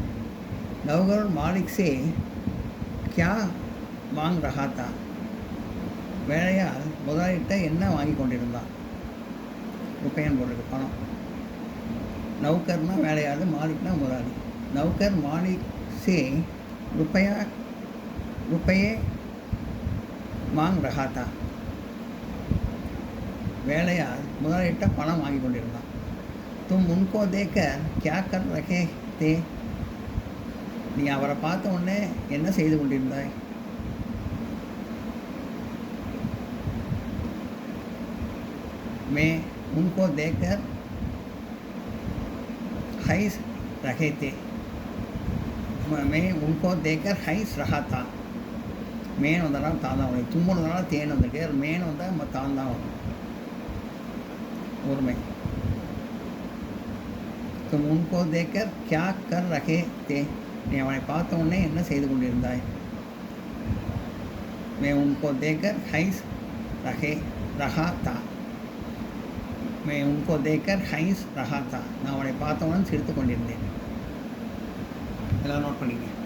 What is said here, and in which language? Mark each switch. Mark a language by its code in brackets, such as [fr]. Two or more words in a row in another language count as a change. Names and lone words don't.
[hi] नौकर मालिक से क्या मांग रहा था. [ta] வேலையால் முதலாளிகிட்ட என்ன வாங்கி கொண்டிருந்தான்? ருப்பையன் போட்டிருக்கு, பணம். நௌகர்னா வேலையாள், மாலிக்னா முதலாளி. [hi] नौकर मालिक से रुपये मांग रहा था. [ta] வேலையால் முதலாளிகிட்ட பணம் வாங்கி கொண்டிருந்தான். [hi] तुम उनको देखकर क्या कर रहे थे. [ta] நீ அவரை பார்த்த உடனே என்ன செய்து கொண்டிருந்தாய்? [hi] मैं उनको देखकर हंस रहे थे. मैं उनको देखकर हंस रहा था. [ta] மேன் வந்தாலும் தான் தான் வரும். தும்முன்னு வந்தாலும் தேன் வந்துட்டு, மேன் வந்தால் நம்ம தான் தான் வரும். ஒருமை. [hi] तुम उनको देखकर क्या कर रहे थे. [ta] நீ அவனை பார்த்த உடனே என்ன செய்து கொண்டிருந்தாய்? [hi] मैं उनको देखकर हंस रहा था. मैं उनको देखकर हंस रहा था. [ta] நான் அவனை பார்த்தவுடன் சிரித்து கொண்டிருந்தேன். எல்லாம் நோட் பண்ணிங்க.